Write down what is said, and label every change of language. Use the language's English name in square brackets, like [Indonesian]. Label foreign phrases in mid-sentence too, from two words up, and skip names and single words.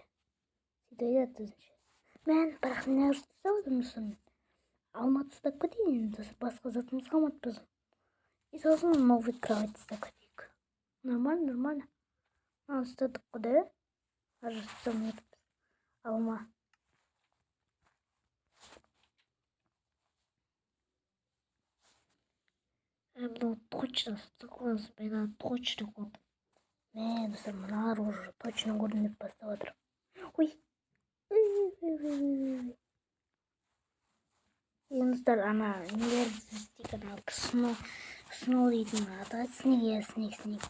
[Kazakh] Сөйтіп айтады өзінше. Мен бірақ не ұстап отырмын сосын. Алматы ұстап кетейін енді достар. Басқа затымыз қалмады біздің. И сосын [Russian] новый кровать [Kazakh] ұстап кетейік. Нормально. Ұстадық қой, да? Алма. [Russian] Ну, точно, согласен, [Kazakh] мен точно көрдім. Достар, мыналар [Russian] уже точно [Kazakh] көрдім деп бастап отыр. Ой. Достар, ана нелерді істейік, сноу дейтін аты снег.